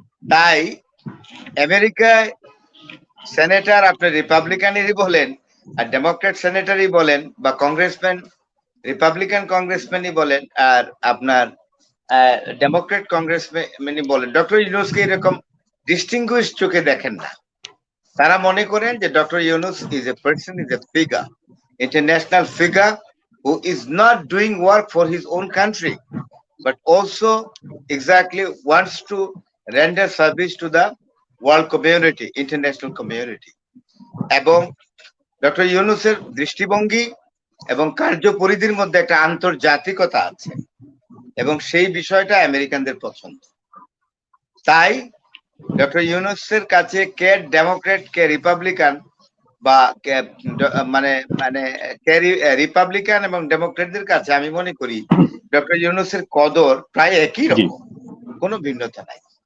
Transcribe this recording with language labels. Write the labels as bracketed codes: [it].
[bn] তাই আমেরিকায় সেনেটর আপনি রিপাবলিকানেরই বলেন আর ডেমোক্রেট সেনেটরই বলেন বা কংগ্রেসম্যান রিপাবলিকান কংগ্রেসম্যানই বলেন আর আপনার ডেমোক্রেট কংগ্রেসম্যানই বলেন, ডক্টর ইউনূসকে এরকম ডিস্টিংগুইশ চোখে দেখেন না। তারা মনে করেন যে [en] Doctor Yunus is a person, is a figure, international figure who is not doing work for his own country, but also exactly wants to render service to the world community, international community. [bn] এবং doctor ইউনূসের দৃষ্টিভঙ্গি এবং কার্যপরিধির মধ্যে একটা আন্তর্জাতিকতা আছে, এবং সেই বিষয়টা আমেরিকানদের পছন্দ। তাই ডক্টর ইউনূসের কাছে কে ডেমোক্রেট কে রিপাবলিকান, বা মানে মানে রিপাবলিকান এবং ডেমোক্রেটদের কাছে আমি মনে করি ডক্টর ইউনূসের কদর প্রায় একই রকম, কোনো ভিন্নতা নাই।